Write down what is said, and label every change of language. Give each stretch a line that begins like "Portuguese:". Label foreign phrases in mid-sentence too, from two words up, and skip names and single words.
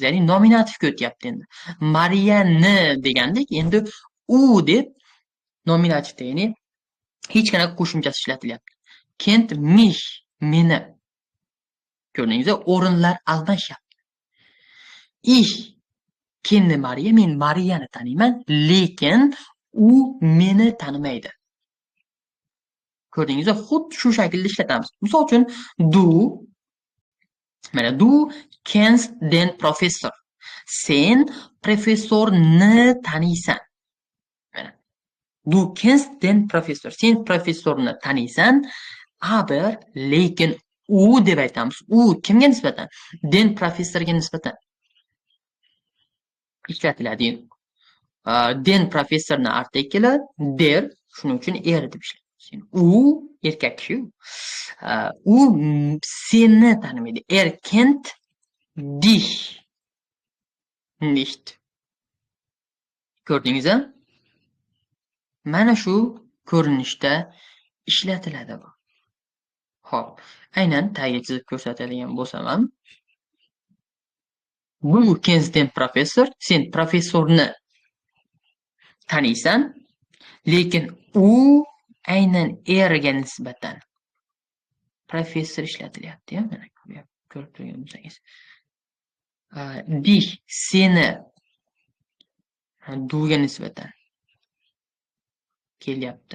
Uzbek: Ya'ni nominativga o'tyapti endi. Mariyani degandek, endi u deb nominativda, ya'ni hech qanaqa qo'shimchasi ishlatilyapti.
German: Kent mich
Uzbek: meni. Ko'rdingizmi? O'rinlar almashyapti.
German: Ich kenne Maria,
Uzbek: men Mariyani taniyman, lekin u meni tanimaydi. Ko'rdingizmi? Xuddi shu shaklda ishlatamiz. Misol uchun
German: du, mana du kennst den Professor.
Uzbek: Sen professorni taniysan.
German: Mana du kennst den Professor.
Uzbek: Sen professorni taniysan, aber lekin u deb aytamiz. U kimga nisbatan? Den professorga nisbatan ishlatiladi. Den professorni artikli der, shuning uchun er deb ishlatamiz. U erkak kishi. U seni tanimaydi.
German: Er kennt dich nicht.
Uzbek: Ko'rdingizmi? Mana shu ko'rinishda ishlatiladi bu. Xo'p, aynan tagiga chizib ko'rsatadigan bo'lsam ham, bu
German: kennst den Professor,
Uzbek: sen professorni taniysan, lekin u aynan erga nisbatan professor ishlatilyapti, mana ko'rib turgan bo'lsangiz. Dich seni duga nisbatan kelyapti.